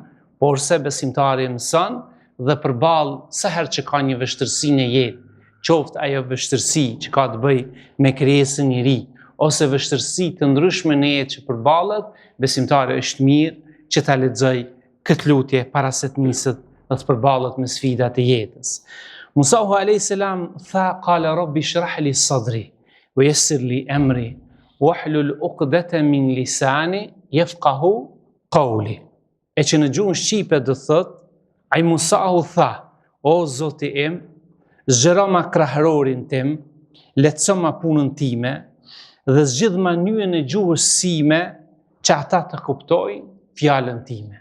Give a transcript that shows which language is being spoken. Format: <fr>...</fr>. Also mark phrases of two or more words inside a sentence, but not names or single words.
<sq>Por se besimtari mëson dhe përballë sa herë që ka një vështirësi në jetë, qoftë ajo vështirësi që ka të bëjë me krijesën e ri, ose vështirësi të ndryshme në jetë që përballet, besimtari është mirë që ta lexojë këtë lutje para se të niset dhe të përballet me sfidat e jetës.</sq> <ar>موسى عليه السلام tha قال رب اشرح لي صدري ويسر لي أمري واحلل عقدة من لساني يفقهوا قولي.</ar> <sq>E që në gjuhën shqipe do thot, ai Musahu tha, o Zoti im, zgjero ma krahërorin tim, lehtëso ma punën time dhe zgjidh mënyrën e gjuhës sime që ata të kuptojnë fjalën time.</sq>